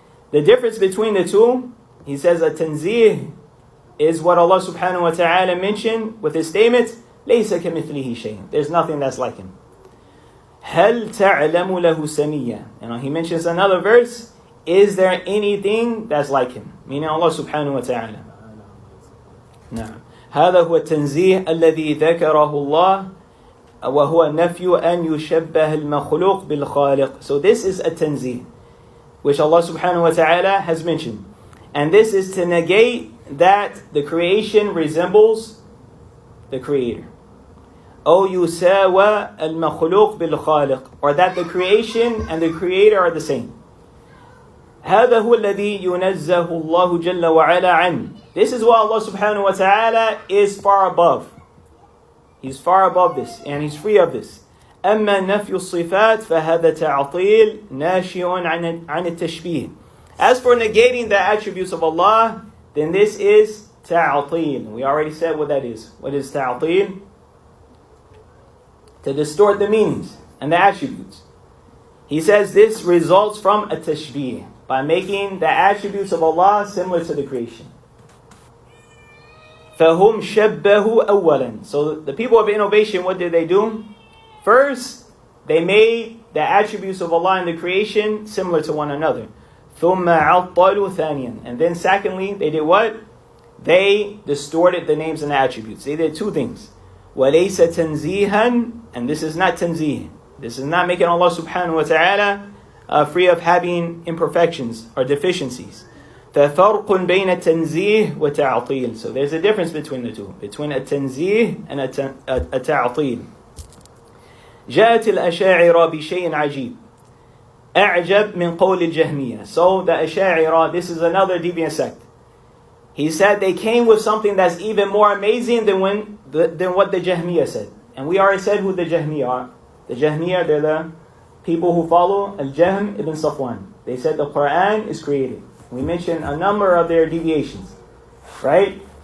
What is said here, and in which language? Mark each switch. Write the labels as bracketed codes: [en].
[en] The difference between the two, he says a tanzih is what Allah subhanahu wa ta'ala mentioned with His statement, [ar] لَيْسَ كَمِثْلِهِ شَيْءٍ. [en] There's nothing that's like Him. [ar] هَلْ تَعْلَمُ لَهُ سَمِيًّا. [en] And He mentions another verse, is there anything that's like Him? Meaning Allah subhanahu wa ta'ala. [ar] نعم. هذا هو التنزيه الذي ذكره الله وهو نفي أن يشبه المخلوق بالخالق. [en] So this is a tanzih which Allah subhanahu wa ta'ala has mentioned. And this is to negate that the creation resembles the creator. [ar] أو يساوى المخلوق بالخالق. [en] Or that the creation and the creator are the same. [ar] هذا هو الذي ينزه الله جل وعلا عنه. [en] This is what Allah subhanahu wa ta'ala is far above. He's far above this and He's free of this. [ar] أما نفي الصفات فهذا تعطيل ناشئ عن التشبيه. [en] As for negating the attributes of Allah, then this is ta'atil. We already said what that is. What is ta'atil? To distort the meanings and the attributes. He says this results from a tashbih, by making the attributes of Allah similar to the creation. [ar] فَهُمْ شَبَّهُ أَوَّلًا. [en] So the people of innovation, what did they do? First, they made the attributes of Allah in the creation similar to one another. [ar] ثُمَّ عَطَّلُوا ثَانِيًا. [en] And then secondly, they did what? They distorted the names and the attributes. They did two things. [ar] وَلَيْسَ تَنْزِيهًا. [en] And this is not tanzih. This is not making Allah subhanahu wa ta'ala free of having imperfections or deficiencies. [ar] فَفَرْقٌ بَيْنَ التَّنْزِيهِ وَتَعْطِيلِ. [en] So there's a difference between the two, between a tanzih and a ta'atil. [ar] جاءت الأشاعرة بشيء عجيب أعجب من قول الجهمية. [en] So the Asha'ira, this is another deviant sect. He said they came with something that's even more amazing than what the Jahmiyyah said. And we already said who the Jahmiyyah are. The Jahmiyyah, they're the people who follow Al-Jahm ibn Safwan. They said the Quran is created. We mentioned a number of their deviations, right?